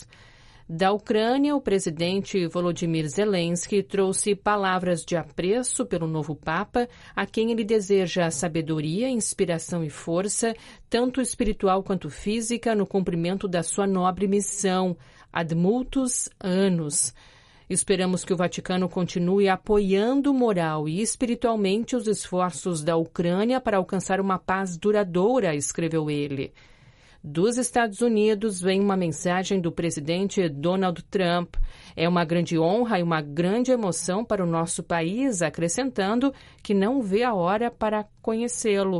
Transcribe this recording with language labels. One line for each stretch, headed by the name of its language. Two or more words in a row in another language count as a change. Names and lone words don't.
Portuguese: Da Ucrânia, o presidente Volodymyr Zelensky trouxe palavras de apreço pelo novo Papa, a quem ele deseja sabedoria, inspiração e força, tanto espiritual quanto física, no cumprimento da sua nobre missão,
Latin: ad multos annos.
Portuguese: Esperamos que o Vaticano continue apoiando moral e espiritualmente os esforços da Ucrânia para alcançar uma paz duradoura, escreveu ele. Dos Estados Unidos vem uma mensagem do presidente Donald Trump. É uma grande honra e uma grande emoção para o nosso país, acrescentando que não vê a hora para conhecê-lo.